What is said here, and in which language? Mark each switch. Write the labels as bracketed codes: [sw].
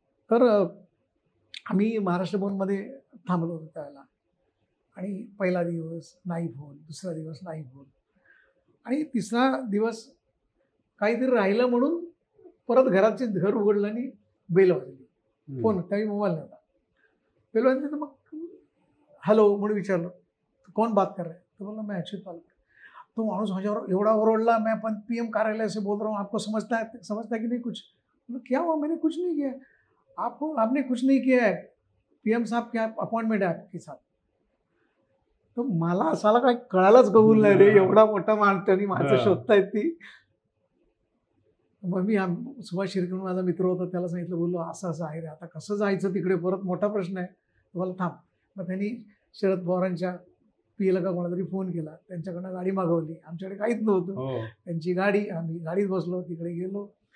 [mr] तर आम्ही महाराष्ट्र भवनमध्ये थांबलो होतो त्यावेळेला, आणि पहिला दिवस नाही फोन, दुसरा दिवस नाही फोन, आणि तिसरा दिवस काहीतरी राहिलं म्हणून परत घर उघडलं आणि बेल वाजली. फोन, त्यावेळी मोबाईल नव्हता. बेल वाजली तर मग हॅलो म्हणून विचारलं, [hi] कौन बात कर रहा है? तो बोला मैं अच्युत पालकर. [mr] तो माणूस माझ्यावर एवढा ओरडला, [hi] मैं अपन PM कार्यालय से बोल रहा हूँ, आपको समझता है कि नहीं कुछ? बोला क्या हुआ, मैंने कुछ नहीं किया. आपने कुछ नहीं किया है, PM साहब क्या अपॉइंटमेंट है आपके साथ. [mr] तर मला असाला काय कळायलाच कबूल नाही रे, एवढा मोठा माणूस आणि माणसं शोधतायत ती. मग मी सुभाष शिर्के माझा मित्र होता, त्याला सांगितलं, बोललो असं असं आहे रे, आता कसं जायचं तिकडे, परत मोठा प्रश्न आहे, तुम्हाला थांब. मग त्यांनी शरद पवारांच्या PA का कोणातरी फोन केला, त्यांच्याकडनं गाडी मागवली, आमच्याकडे काहीच नव्हतं, त्यांची गाडी, आम्ही गाडीत बसलो, तिकडे गेलो.